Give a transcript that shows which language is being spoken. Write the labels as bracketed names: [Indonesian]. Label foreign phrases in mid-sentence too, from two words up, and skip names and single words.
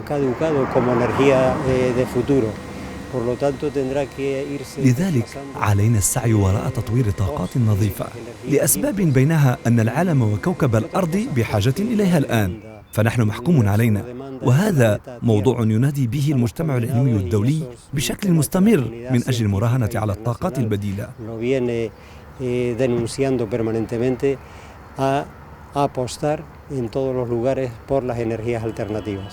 [Arabic] لذلك علينا السعي وراء تطوير طاقات نظيفة لأسباب بينها أن العالم وكوكب الأرض بحاجة إليها الآن، فنحن محكوم علينا، وهذا موضوع ينادي به المجتمع العلمي الدولي بشكل مستمر من أجل المراهنة على الطاقات البديلة. [Spanish] a apostar en todos los lugares por las energías alternativas.